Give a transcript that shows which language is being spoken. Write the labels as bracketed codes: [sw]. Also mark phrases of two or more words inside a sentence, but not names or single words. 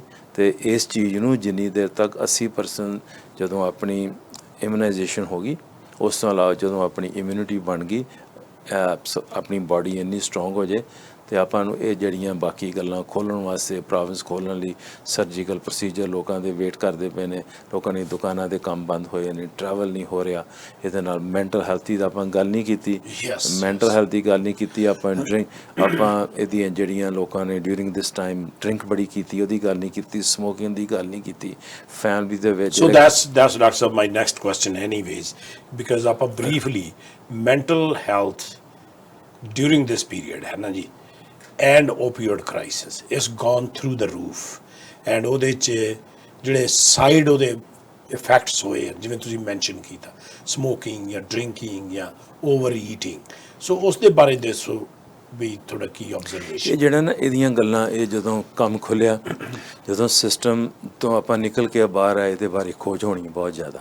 [pa] ਅਤੇ ਇਸ ਚੀਜ਼ ਨੂੰ ਜਿੰਨੀ ਦੇਰ ਤੱਕ 80% ਜਦੋਂ ਆਪਣੀ ਇਮੂਨਾਈਜੇਸ਼ਨ ਹੋ ਗਈ, ਉਸ ਤੋਂ ਇਲਾਵਾ ਜਦੋਂ ਆਪਣੀ ਇਮਿਊਨਿਟੀ ਬਣ ਗਈ, ਆਪਣੀ ਬਾਡੀ ਇੰਨੀ ਸਟਰੋਂਗ ਹੋ ਜਾਏ, ਤੇ ਆਪਾਂ ਨੂੰ ਇਹ ਜਿਹੜੀਆਂ ਬਾਕੀ ਗੱਲਾਂ ਖੋਲ੍ਹਣ ਵਾਸਤੇ ਪ੍ਰੋਵਿੰਸ ਖੋਲ੍ਹਣ ਲਈ [en] surgical procedure [pa] ਲੋਕਾਂ ਦੇ ਵੇਟ ਕਰਦੇ ਪਏ ਨੇ, ਲੋਕਾਂ ਦੀ ਦੁਕਾਨਾਂ ਦੇ ਕੰਮ ਬੰਦ ਹੋਏ ਨੇ, ਟਰੈਵਲ ਨਹੀਂ ਹੋ ਰਿਹਾ। ਇਹਦੇ ਨਾਲ [en] mental health [pa] ਦੀ ਤਾਂ ਆਪਾਂ ਗੱਲ ਨਹੀਂ ਕੀਤੀ, [en] mental health [pa] ਦੀ ਗੱਲ ਨਹੀਂ ਕੀਤੀ ਆਪਾਂ, ਆਪਾਂ ਇਹਦੀਆਂ ਜਿਹੜੀਆਂ ਲੋਕਾਂ ਨੇ [en] during this time [pa] ਡਰਿੰਕ ਬੜੀ ਕੀਤੀ ਉਹਦੀ ਗੱਲ ਨਹੀਂ ਕੀਤੀ, ਸਮੋਕਿੰਗ ਦੀ ਗੱਲ ਨਹੀਂ ਕੀਤੀ, ਫੈਮਿਲੀ ਦੇ ਵਿੱਚ। [en] So that's Dr. Sahab my next question anyways, because ਆਪਾਂ briefly mental health during this period [pa] ਹੈ ਨਾ ਜੀ, [en] and opioid crisis is gone through the roof, and [pa] ਉਹਦੇ 'ਚ ਜਿਹੜੇ ਸਾਈਡ ਉਹਦੇ ਇਫੈਕਟਸ ਹੋਏ ਜਿਵੇਂ ਤੁਸੀਂ ਮੈਂਸ਼ਨ ਕੀਤਾ, ਸਮੋਕਿੰਗ ਜਾਂ ਡਰਿੰਕਿੰਗ ਜਾਂ [en] over eating, [pa] ਸੋ ਉਸ ਦੇ ਬਾਰੇ ਦੱਸੋ ਵੀ ਤੁਹਾਡਾ ਕੀ ਆਬਜ਼ਰਵੇਸ਼ਨ। ਇਹ ਜਿਹੜਾ ਨਾ ਇਹਦੀਆਂ ਗੱਲਾਂ, ਇਹ ਜਦੋਂ ਕੰਮ ਖੁੱਲ੍ਹਿਆ, ਜਦੋਂ ਸਿਸਟਮ ਤੋਂ ਆਪਾਂ ਨਿਕਲ ਕੇ ਬਾਹਰ ਆਏ, ਇਹਦੇ ਬਾਰੇ ਖੋਜ ਹੋਣੀ ਬਹੁਤ ਜ਼ਿਆਦਾ।